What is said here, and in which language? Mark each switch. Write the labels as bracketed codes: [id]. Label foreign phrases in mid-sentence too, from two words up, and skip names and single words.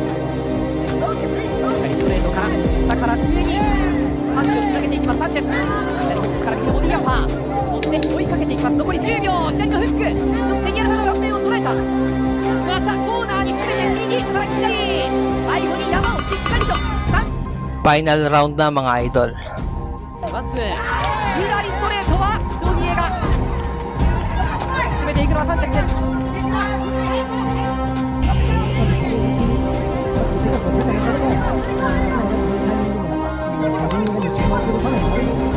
[ja] ストレートから下から上にパンチをつなげていきますサンチェス。左フックから右のボディアッパー。そして追いかけていきます。残り10秒。左のフック。そしてレニエガの顔面を捉えた。またコーナーに詰めて右さらに左。最後に山をしっかりと [en] Final round [tl] na mga idol. [ja] ワンツー左ストレートはドニエが詰めていくのはサンチェスです。手が出た中でも、タイミングも、レニエガに近まってる場面があるので、